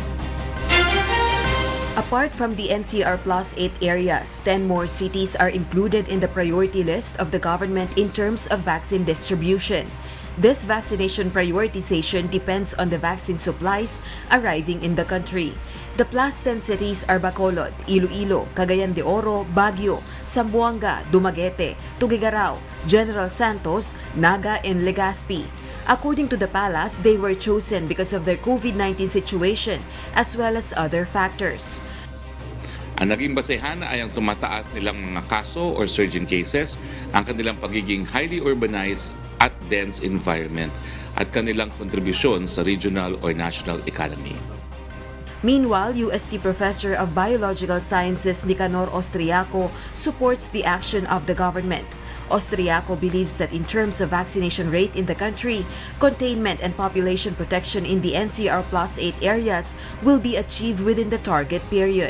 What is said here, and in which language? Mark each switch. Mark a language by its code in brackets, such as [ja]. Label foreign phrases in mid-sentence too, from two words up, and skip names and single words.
[en] Apart from the NCR Plus 8 areas, 10 more cities are included in the priority list of the government in terms of vaccine distribution. This vaccination prioritization depends on the vaccine supplies arriving in the country. The plus 10 cities are Bacolod, Iloilo, Cagayan de Oro, Baguio, Zamboanga, Dumaguete, Tuguegarao, General Santos, Naga, and Legazpi. According to the palace, they were chosen because of their COVID-19 situation as well as other factors. [tl] Ang naging basehan ay ang tumataas nilang mga kaso or [en] surging cases, [tl] ang kanilang pagiging [en] highly urbanized [tl] at [en] dense environment, [tl] at kanilang kontribusyon sa [en] regional or national economy. Meanwhile, UST Professor of Biological Sciences Nicanor Austriaco supports the action of the government. Austriaco believes that in terms of vaccination rate in the country, containment and population protection in the NCR Plus 8 areas will be achieved within the target period.